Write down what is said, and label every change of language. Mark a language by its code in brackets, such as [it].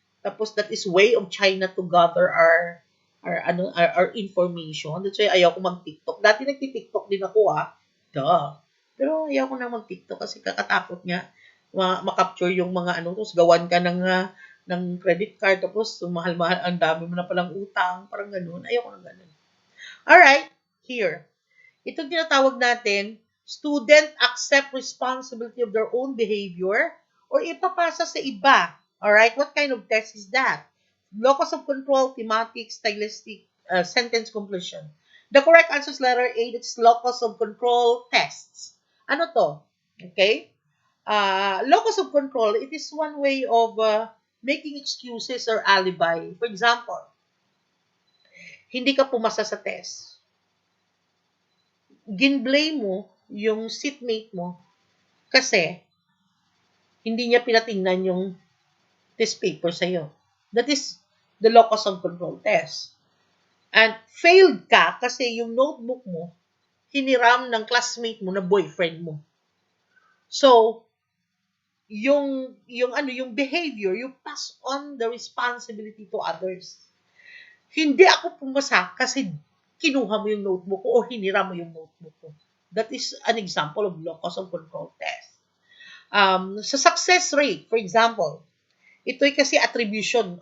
[tl] Tapos [en] that is way of China to gather our information. That's why [tl] ayaw ko mag-TikTok. Dati nagti-TikTok din ako, Duh. Pero ayaw ko na mag-TikTok kasi kakatakot nga makapture yung mga tapos gawan ka ng credit card, tapos mahal-mahal, ang dami mo na palang utang, parang ganun. Ayaw ko ng ganun. [en] Alright, here. [tl] Itong tinatawag natin, [en] student accept responsibility of their own behavior [tl] or ipapasa sa iba. [en] Alright, what kind of test is that? Locus of control, thematic, stylistic, sentence completion. The correct answer is letter A, that's locus of control tests. [tl] Ano to? [en] Okay? Locus of control, it is one way of making excuses or alibi. For example, [tl] hindi ka pumasa sa test. Gin-blame mo yung seatmate mo kasi hindi niya pinatingnan yung test paper sa'yo. [en] That is the locus of control test. And failed [tl] ka kasi yung [en] notebook mo [tl] hiniram ng classmate mo na boyfriend mo. [en] So, yung behavior, you pass on the responsibility to others. [tl] Hindi ako pumasa kasi kinuha mo yung notebook ko o hiniram mo yung notebook ko. [en] That is an example of locus of control test. Sa success rate, for example, [tl] ito'y kasi [en] attribution.